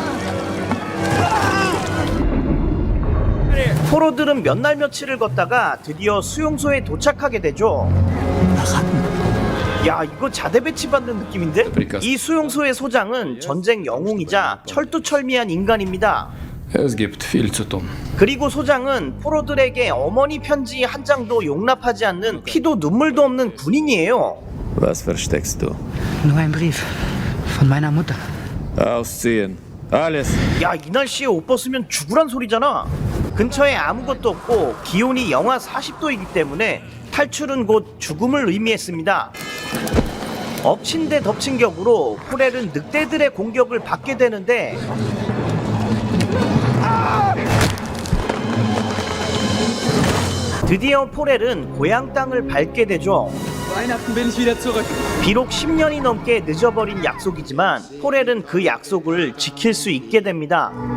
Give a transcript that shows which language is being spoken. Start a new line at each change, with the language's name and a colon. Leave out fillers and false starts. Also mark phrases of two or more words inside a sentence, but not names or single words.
Korean: 포로들은 몇 날 며칠을 걷다가 드디어 수용소에 도착하게 되죠. 야, 이거 자대 배치받는 느낌인데? 이 수용소의 소장은 전쟁 영웅이자 철두철미한 인간입니다.
German: Es gibt viel zu tun.
Korean: 그리고 소장은 포로들에게 어머니 편지 한 장도 용납하지 않는 피도 눈물도 없는 군인이에요.
German: Was versteckst du? Nur ein Brief von meiner Mutter. Ausziehen. Alles.
Korean: 야, 이 날씨에 옷 벗으면 죽으란 소리잖아. 근처에 아무것도 없고 기온이 영하 40도이기 때문에 탈출은 곧 죽음을 의미했습니다. 엎친 데 덮친 격으로 포렐은 늑대들의 공격을 받게 되는데 드디어 포렐은 고향 땅을 밟게 되죠.
German: Weihnachten bin ich wieder zurück.
Korean: 비록 10년이 넘게 늦어버린 약속이지만 포렐은 그 약속을 지킬 수 있게 됩니다.